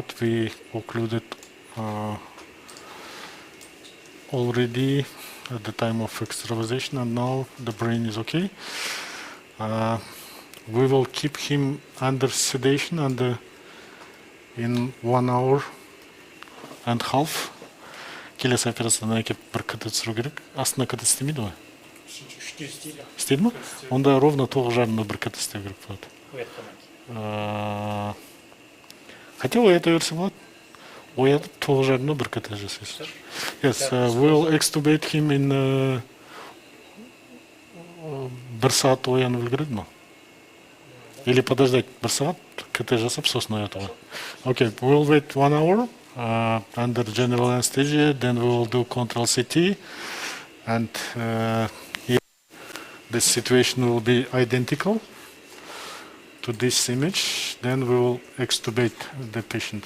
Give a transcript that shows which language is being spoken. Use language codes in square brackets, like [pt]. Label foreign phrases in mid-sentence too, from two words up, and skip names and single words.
[en] We occluded already at the time of extravasation, and now the brain is okay. We will keep him under sedation in 1 hour and half. [kk] Келесі операциядан әкеп бір КТ түсіру керек. Астына КТ істемейді ғой? Істейді ма? Онда ровно 9:30-да бір КТ істеу керек болады. Хотя оята берсе болады. Оятып 9:30-да бір КТ жасайсыз. [en] Yes, we'll extubate him in 1 [kk] сағат оянып үлгереді ма? [ru] Или подождать [kk] 1 сағат КТ жасап сосын ояту ғой. [en] Okay, we'll wait 1 hour. Under general anesthesia, then we will do control CT, and if the situation will be identical to this image, then we will extubate the patient.